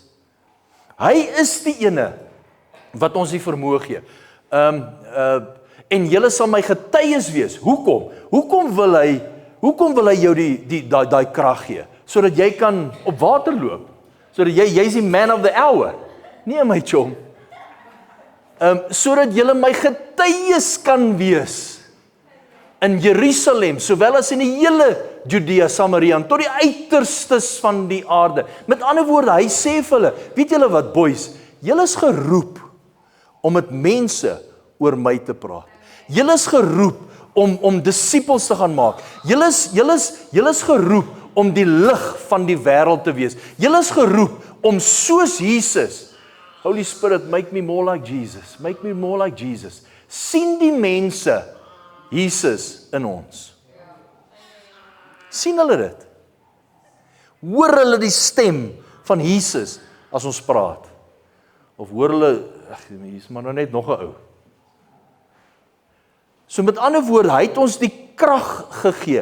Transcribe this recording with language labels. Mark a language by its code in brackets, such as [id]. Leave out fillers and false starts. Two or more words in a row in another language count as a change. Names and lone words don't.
[af] Hy is die ene wat ons die vermoë gee. En julle sal my getuies wees. Hoekom? Hoekom wil hy jou daai krag gee? Sodat jy kan op water loop. Sodat jy's die [en] man of the hour. [af] Nee my chom. Sodat julle my getuies kan wees in Jerusalem, sowel as in die hele Judea, Samaria, tot die uiterstes van die aarde. Met ander woorde, hy sê vir hulle, weet julle wat boys, julle is geroep om met mense oor my te praat. Julle is geroep om disippels te gaan maak. Julle is geroep om die lig van die wêreld te wees. Julle is geroep om soos Jesus, [en] Holy Spirit, make me more like Jesus, make me more like Jesus. [af] Sien die mense Jesus in ons. Sien hulle dit? Hoor hulle die stem van Jesus as ons praat? Of hoor hulle, hier is maar nou net nog 'n ou. So met ander woorde, hy het ons die krag gegee.